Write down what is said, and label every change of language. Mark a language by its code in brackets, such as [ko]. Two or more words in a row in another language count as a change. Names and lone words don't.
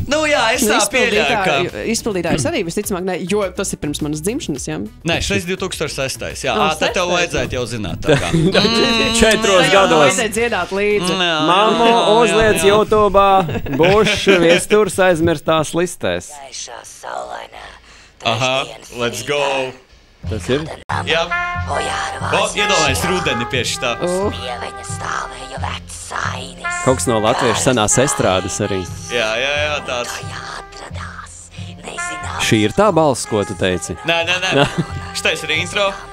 [lv] Jā, es tā pieļauju, ka... Izpildītājs arī visticamāk, ne, jo tas ir pirms manas dzimšanas, jā? Nē, šeit 2006. Jā, tad tev vajadzētu jau zināt. Tā kā. 4 gados. Vajadzēja dziedāt līdzi. Mammu uzliec YouTube'ā Bušs Viesturs aizmirstās listēs. [en] Aha, let's go! [lv] Tas ir? Jā. Iedomājies rudeni pie šitā. Kaut kas no latviešu senās estrādes arī. Jā, tāds. Šī ir tā balss, ko tu teici? Nē. Šitais ir intro.